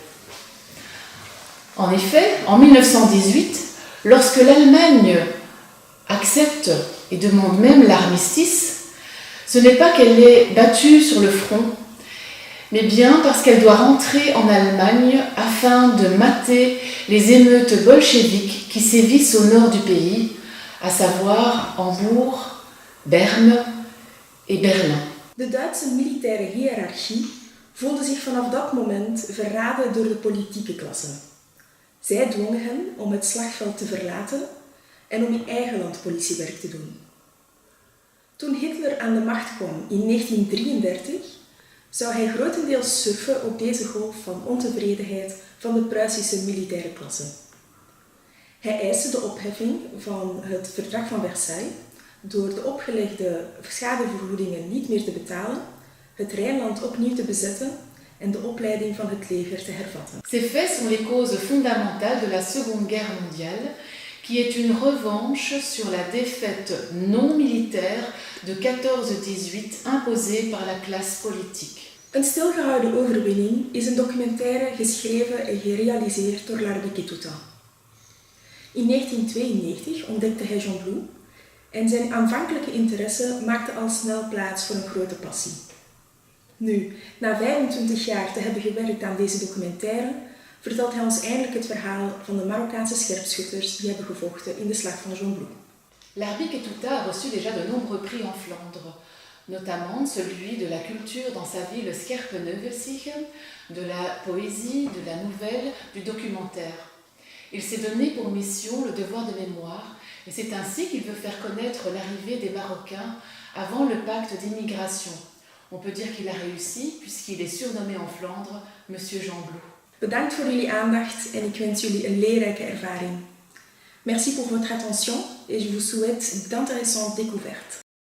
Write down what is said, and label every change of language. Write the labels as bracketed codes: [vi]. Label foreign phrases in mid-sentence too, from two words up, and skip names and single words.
[fr] En effet, en 1918, lorsque l'Allemagne accepte et demande même l'armistice, ce n'est pas qu'elle est battue sur le front, mais bien parce qu'elle doit rentrer en Allemagne afin de mater les émeutes bolcheviques qui sévissent au nord du pays, à savoir Hambourg, Berne et Berlin. [nl] De Duitse militaire hiërarchie voelde zich vanaf dat moment verraden door de politieke klasse. Zij dwongen hen om het slagveld te verlaten en om in eigen land politiewerk te doen. Toen Hitler aan de macht kwam in 1933, zou hij grotendeels surfen op deze golf van ontevredenheid van de Pruisische militaire klasse. Hij eiste de opheffing van het Verdrag van Versailles door de opgelegde schadevergoedingen niet meer te betalen, het Rijnland opnieuw te bezetten en de opleiding van het leger te hervatten. [fr] Ces faits sont les causes fondamentales de la Seconde Guerre mondiale, qui est une revanche sur la défaite non militaire de 14-18 imposée par la classe politique. [nl] Een stilgehouden overwinning is een documentaire geschreven en gerealiseerd door Larbi Ketuta. In 1992 ontdekte hij Jean Blou en zijn aanvankelijke interesse maakte al snel plaats voor een grote passie. Nu, na 25 jaar te hebben gewerkt aan deze documentaire, vertelt hij ons eindelijk het verhaal van de Marokkaanse scherpschutters die hebben gevochten in de slag van Jean Blou. [fr] Larbi Ketuta a reçu déjà de nombreux prix en Flandre, notamment celui de la culture dans sa ville Scherpenheuvel, de la poésie, de la nouvelle, du documentaire. Il s'est donné pour mission le devoir de mémoire et c'est ainsi qu'il veut faire connaître l'arrivée des Marocains avant le pacte d'immigration. On peut dire qu'il a réussi puisqu'il est surnommé en Flandre Monsieur Jean Blou. [nl] Bedankt voor jullie aandacht en ik wens jullie een leerrijke ervaring. [fr] Merci pour votre attention et je vous souhaite d'intéressantes découvertes.